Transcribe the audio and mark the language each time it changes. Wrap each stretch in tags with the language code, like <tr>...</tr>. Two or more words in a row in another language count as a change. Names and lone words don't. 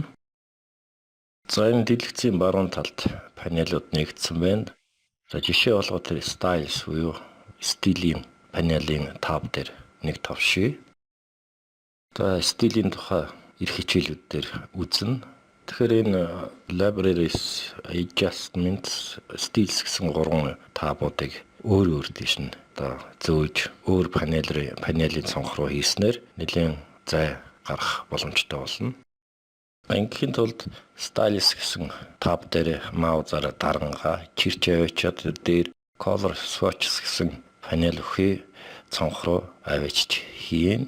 <mn>За энэ дэлгэцийн баруун талд панелууд нэгдсэн байна. За жишээ болгоод тэр styles буюу стилийн панелийн таб дээр нэг товшъё. За стилийн тухай эрх хичээлүүд дээр үзнэ. Тэгэхээр энэ</mn> <en>libraries, adjustments, styles</en> <mn>гэсэн гурван табуудыг өөр тийш нь зөөж өөр панелийн цонх руу хийснээр нэлээд зай гарах боломжтой болно. Ингийн тулд styles гэсэн таб дээр маузаараа дарангаа чирч авчиад дээр</mn> <en>color swatches</en> <mn>гэсэн панел өхий цонх руу авчиж хийн.</mn>